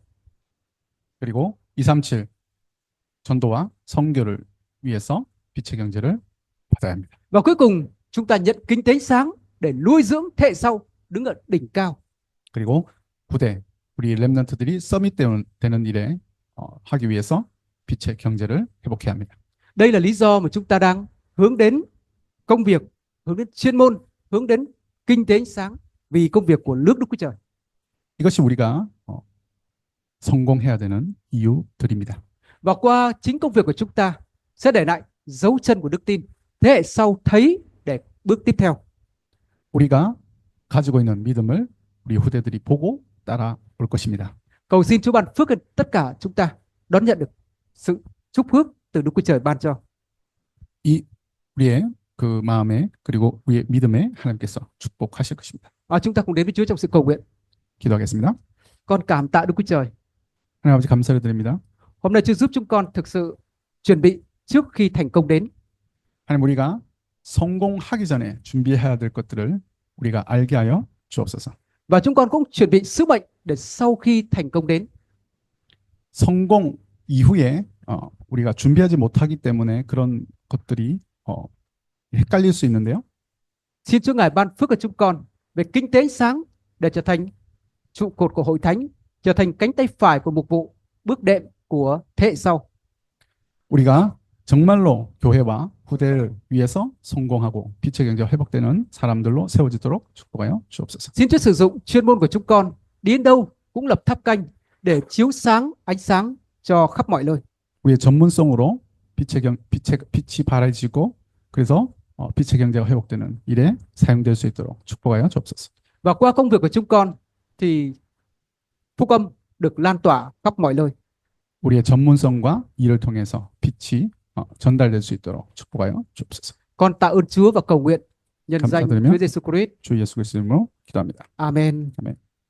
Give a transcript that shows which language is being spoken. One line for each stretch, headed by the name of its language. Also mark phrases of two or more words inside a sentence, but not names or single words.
Korean: 그리고 237 전도와 선교를 위해서 빛의 경제를 받아야 합니다.
Vietnamese: Và cuối cùng, chúng ta nhận kinh tế ánh sáng để nuôi dưỡng thế hệ sau đứng ở đỉnh cao.
Korean: 그리고 부대 우리 렘넌트들이 서밋 되는 일에 하기 위해서 빛의 경제를 회복해야 합니다.
Vietnamese: Đây là lý do mà chúng ta đang hướng đến công việc, hướng đến chuyên môn, hướng đến kinh tế ánh sáng vì công việc của nước Đức Chúa Trời.
Korean: 이것이 우리가 성공해야 되는 이유들입니다.
Vietnamese: Và qua chính công việc của chúng ta sẽ để lại dấu chân của đức tin. Thế hệ sau thấy để bước tiếp theo.
Korean: 우리가 가지고 있는 믿음을 우리 후대들이 보고 따라올 것입니다.
Vietnamese: Cầu xin Chúa ban phước cho tất cả chúng ta đón nhận được sự chúc phước từ Đức Chúa Trời ban cho.
Korean: 이 우리의 그 마음에 그리고 우리의 믿음에 하나님께서 축복하실 것입니다.
Vietnamese: Chúng ta cùng đến với Chúa trong sự cầu nguyện.
Korean: 기도하겠습니다.
Vietnamese: Con cảm tạ Đức Chúa Trời.
Korean: 하나님 아버지 감사를 드립니다.
Vietnamese: Hôm nay Chúa giúp chúng con thực sự chuẩn bị trước khi thành công đến.
Korean: 하나님 우리가 성공하기 전에 준비해야 될 것들을 우리가 알게 하여 주옵소서.
Vietnamese: Và chúng con cũng chuẩn bị sứ mệnh để sau khi thành công đến.
Korean: 성공 이후에 우리가 준비하지 못하기 때문에 그런 것들이 헷갈릴 수 있는데요.
Vietnamese: Xin Chúa Ngài ban phước cho chúng con về kinh tế ánh sáng để trở thành trụ cột của hội thánh, trở thành cánh tay phải của mục vụ, bước đệm của thế hệ sau.
Korean: 우리가 정말로 교회와 후대를 위해서 성공하고 빛의 경제가 회복되는 사람들로 세워지도록 축복하여 주옵소서.
Vietnamese: Xin Chúa sử dụng chuyên môn của chúng con đi đến đâu cũng lập tháp canh để chiếu sáng ánh sáng cho khắp mọi nơi.
Korean: 우리의 전문성으로 빛이 바라지고 그래서 빛의 경제가 회복되는 일에 사용될 수 있도록 축복하여 주옵소서.
Vietnamese: Và qua công việc của chúng con thì phúc âm được lan tỏa khắp mọi nơi.
Korean: 우리의 전문성과 일을 통해서 빛이 전달될 수 있도록 축복하여 주옵소서.
Vietnamese: Con tạ ơn Chúa và cầu nguyện nhân danh
Korean: 감사드리며
Vietnamese: Chúa Giêsu Christ.
Korean: 주 예수 그리스도 이름으로 기도합니다.
Vietnamese: Amen.
Korean: 아멘.